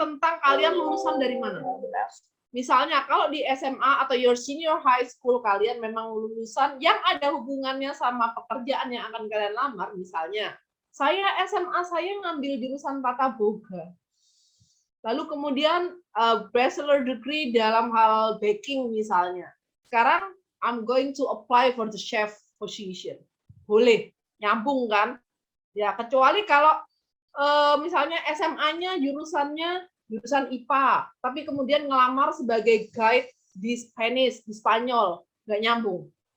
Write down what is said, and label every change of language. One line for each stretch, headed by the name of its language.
Indonesian: tentang kalian lulusan dari mana. Misalnya, kalau di SMA atau
English: your senior high school,
Indonesian: kalian memang lulusan yang ada hubungannya sama pekerjaan yang akan kalian lamar, misalnya, saya SMA saya ngambil jurusan tata boga. Lalu kemudian bachelor degree dalam hal baking misalnya. Sekarang
English: I'm going to apply for the chef position.
Indonesian: Boleh, nyambung kan? Ya, kecuali kalau misalnya SMA-nya jurusannya jurusan IPA, tapi kemudian ngelamar sebagai guide di Spanish, di Spanyol, nggak nyambung.